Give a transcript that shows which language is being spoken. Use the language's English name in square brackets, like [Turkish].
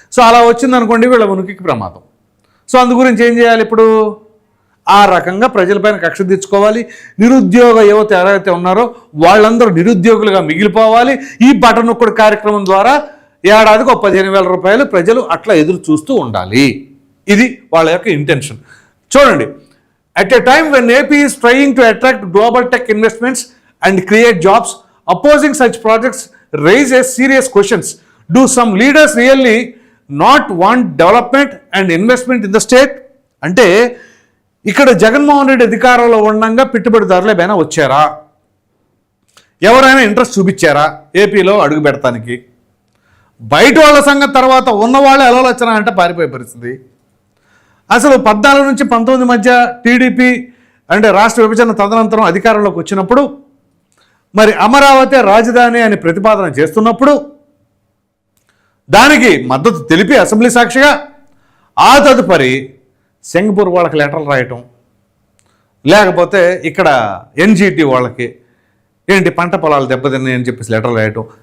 [Telugu] So అలా వచ్చింది అనుకోండి, వీళ్ళ ఉనికికి ప్రమాదం. సో అందు గురించి ఏం చేయాలి? ఇప్పుడు ఆ రకంగా ప్రజలపైన కక్ష తీర్చుకోవాలి. నిరుద్యోగ యువత ఎవరైతే ఉన్నారో వాళ్ళందరూ నిరుద్యోగులుగా మిగిలిపోవాలి. ఈ బటన్ నొక్కుడు కార్యక్రమం ద్వారా ఏడాదికి 15,000 రూపాయలు ప్రజలు అట్లా ఎదురు చూస్తూ ఉండాలి. ఇది వాళ్ళ యొక్క ఇంటెన్షన్. చూడండి. [English] At a time when AP is trying to attract global tech investments and create jobs, opposing such projects raises serious questions. Do some leaders really not want development and investment in the state? [Telugu] అంటే ఇక్కడ జగన్మోహన్ రెడ్డి అధికారంలో ఉండగా పెట్టుబడిదారులు ఏమైనా వచ్చారా? ఎవరైనా interest చూపించారా ఏపీలో అడుగు పెడతానికి? బయట వాళ్ళ సంగతి తర్వాత ఉన్నవాళ్ళు ఎలా వచ్చినా అంటే పారిపోయే పరిస్థితి. అసలు 14 నుంచి 19 మధ్య టీడీపీ అంటే రాష్ట్ర విభజన తదనంతరం అధికారంలోకి వచ్చినప్పుడు మరి అమరావతి రాజధాని అని ప్రతిపాదన చేస్తున్నప్పుడు దానికి మద్దతు తెలిపి అసెంబ్లీ సాక్షిగా ఆ తదుపరి సింగపూర్ వాళ్ళకి లెటర్లు రాయటం, లేకపోతే ఇక్కడ ఎన్జీటీ వాళ్ళకి ఏంటి పంట పొలాలు దెబ్బతిన్నాయి అని చెప్పేసి లెటర్లు రాయటం.